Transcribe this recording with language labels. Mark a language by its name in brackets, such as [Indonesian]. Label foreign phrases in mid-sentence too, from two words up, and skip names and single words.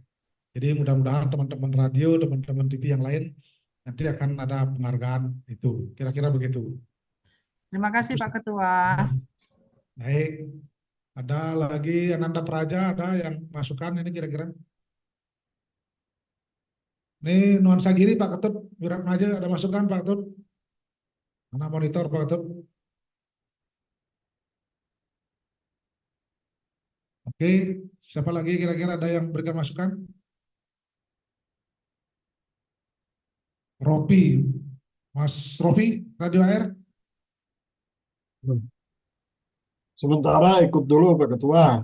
[Indonesian] Jadi mudah-mudahan teman-teman radio, teman-teman TV yang lain nanti akan ada penghargaan itu. Kira-kira begitu. Terima kasih Pak Ketua. Baik. Ada lagi Ananda Praja, ada yang masukan ini kira-kira? Ini nuansa giri Pak Ketut, Wiratmaja ada masukan Pak Ketut? Mana monitor Pak Ketut? Oke, siapa lagi kira-kira ada yang berikan masukan? Ropi, Mas Ropi, Radio AR? Sementara ikut dulu Pak Ketua.